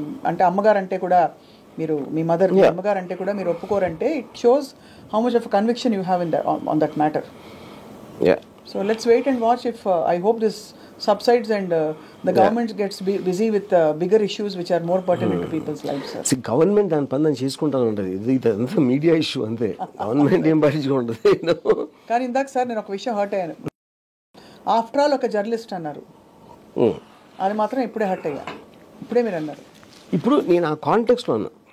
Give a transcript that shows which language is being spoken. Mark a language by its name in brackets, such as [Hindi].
[Telugu] అంటే అమ్మగారు అంటే కూడా మీరు, మీ మదర్ అమ్మగారు అంటే కూడా మీరు ఒప్పుకోరంటే, [English] It shows how much of conviction you have in on that matter. So let's wait and watch if I hope this subsides and the government gets busy with bigger issues which are more pertinent to people's lives, sir. [Telugu] See, government దాని పని దాన్ని చేసుకుంటాను ఉంటుంది, ఇది అంతా media issue అంతే, government ఏం పట్టించుకుంటుంది. కానీ ఇందాక సార్ నేను ఒక విషయం హర్ట్ అయ్యాను. ఆఫ్టర్ ఆల్ ఒక జర్నలిస్ట్ అన్నారు, అది మాత్రం ఇప్పుడే హర్ట్ అయ్యా. ఇప్పుడే మీరు అన్నారు. ఇప్పుడు నేను ఆ కాంటెక్స్లో ఉన్నా.